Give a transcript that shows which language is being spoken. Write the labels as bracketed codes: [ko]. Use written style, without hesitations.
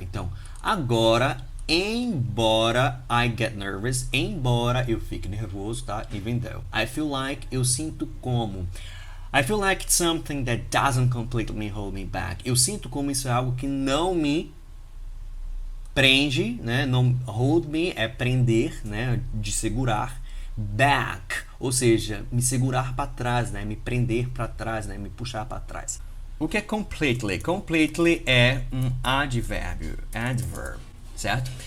[pt] Então, agora, embora [en] I get nervous, [pt] embora eu fique nervoso, tá? [en] Even though. I feel like, [pt] eu sinto como. [en] I feel like it's something that doesn't completely hold me back. [pt] Eu sinto como isso é algo que não me prende, né? Não, hold me é prender, né? De segurar. Back, ou seja, me segurar para trás, né? Me prender para trás, né? Me puxar para trás. O que é completely? Completely é um advérbio, adverb, certo?